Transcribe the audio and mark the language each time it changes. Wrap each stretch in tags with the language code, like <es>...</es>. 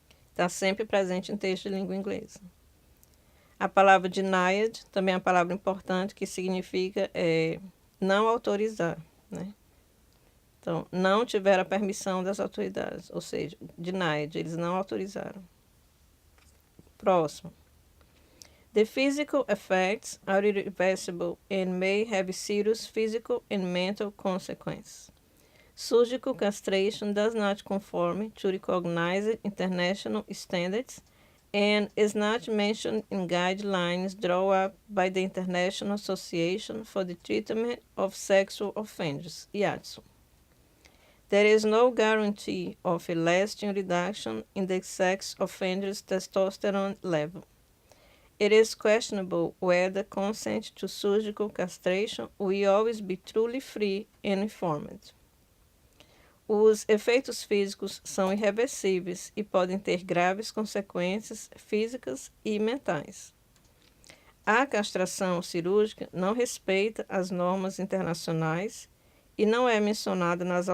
<pt>Está sempre presente em texto de língua inglesa. A palavra denied também é uma palavra importante que significa não autorizar, né? Então, não tiveram a permissão das autoridades, ou seja, denied, eles não autorizaram. Próximo.</pt> <en>The physical effects are irreversible and may have serious physical and mental consequences. Surgical castration does not conform to recognized international standards and is not mentioned in guidelines drawn up by the International Association for the Treatment of Sexual Offenders, IATSE. There is no guarantee of a lasting reduction in the sex offender's testosterone level. It is questionable whether consent to surgical castration will always be truly free and informed.</en> <pt>Os efeitos físicos são irreversíveis e podem ter graves consequências físicas e mentais. A castração cirúrgica não respeita as normas internacionais e não é mencionada</pt>